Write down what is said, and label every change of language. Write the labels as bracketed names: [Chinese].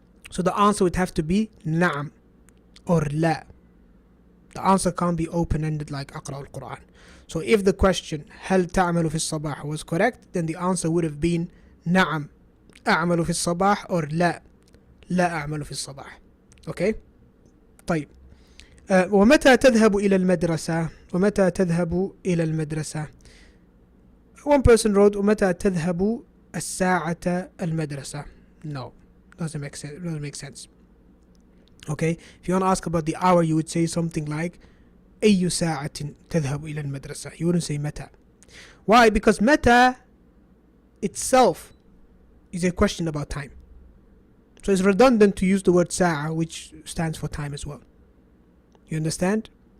[English] So the answer would have to be نعم or لا. The answer can't be open-ended like [Arabic] أقرأ القرآن. [English] So if the question [Arabic] هل تعمل في الصباح [English] was correct, then the answer would have been [Arabic] نعم أعمل في الصباح [English] or [Arabic] لا أعمل في الصباح. [English] Okay? [Arabic] طيب ومتى تذهب إلى المدرسة؟ ومتى تذهب إلى المدرسة؟ [English] One person wrote [Arabic] ومتى تذهب الساعة المدرسة. [English] No, doesn't make sense. Okay, if you want to ask about the hour, you would say something like [Arabic] أي ساعة تذهب إلى المدرسة. [English] You wouldn't say متى. Why? Because متى itself is a question about time. So it's redundant to use the word ساعة, which stands for time as well. You understand?